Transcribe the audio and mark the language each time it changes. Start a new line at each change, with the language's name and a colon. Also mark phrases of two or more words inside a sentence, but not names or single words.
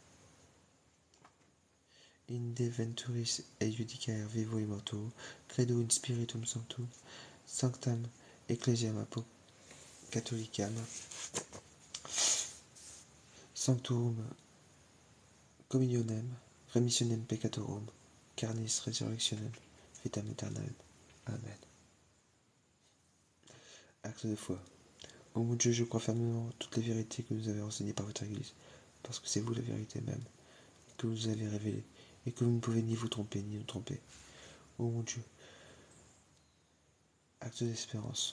Latin: Inde venturis et judicaer vivo et mortuo, credo in Spiritum Sanctum, sanctam ecclesiam catholicam, sanctorum communionem, remissionem peccatorum, carnis resurrectionem, vitam aeternam.
French: Amen. Acte de foi. Ô mon Dieu, je crois fermement toutes les vérités que vous avez enseignées par votre Église, parce que c'est vous la vérité même, que vous avez révélée, et que vous ne pouvez ni vous tromper, ni nous tromper. Ô mon Dieu, acte d'espérance.